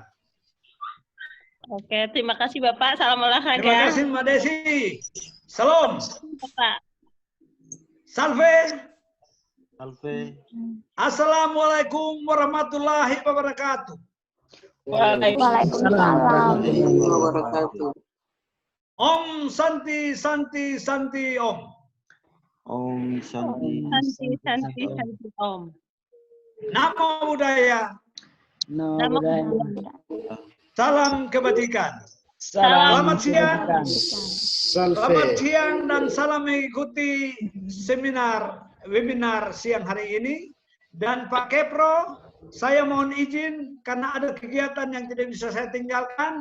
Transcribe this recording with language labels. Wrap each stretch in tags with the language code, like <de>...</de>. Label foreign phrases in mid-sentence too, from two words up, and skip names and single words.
<id>Oke, terima kasih Bapak. Salam olahraga. Terima kasih Mbak Desi. Salam. Bapak. Salve. Alfe.</id> <ar>السلام عليكم ورحمة الله وبركاته. Waalaikumsalam.</ar> <sa>ॐ शान्ति शान्ति शान्ति ॐ. ॐ शान्ति. शान्ति ॐ.</sa> <pi>Namo Buddhaya. Nama</pi> <id>Salam kebajikan. Salam. Selamat siang. Selamat Salve. siang dan salam mengikuti webinar siang hari ini. Dan Pak Kepro, saya mohon izin karena ada kegiatan yang tidak bisa saya tinggalkan.</id>